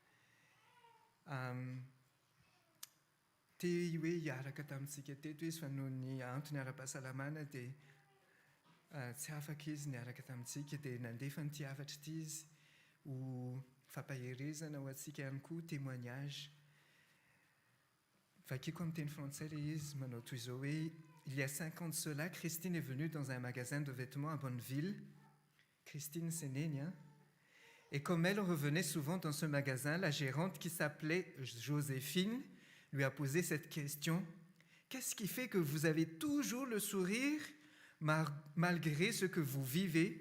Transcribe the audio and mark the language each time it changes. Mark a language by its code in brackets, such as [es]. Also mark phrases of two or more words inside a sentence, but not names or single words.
[mg] Te hoe hiaraka tamintsika teto izy fa noho ny antony ara-pahasalamana dia tsy afaka izy niaraka tamintsika dia nandefa n'ity hafatra ity izy ho fampaherezana ho antsika ihany koa témoignage. Vakiko amin'ny teny français le izy manao toy izao hoe: [fr] il y a 5 ans de cela, Christine est venue dans un magasin de vêtements à Bonneville. Christine Sénénia. Hein? Et comme elle revenait souvent dans ce magasin, la gérante qui s'appelait Joséphine lui a posé cette question: qu'est-ce qui fait que vous avez toujours le sourire malgré ce que vous vivez?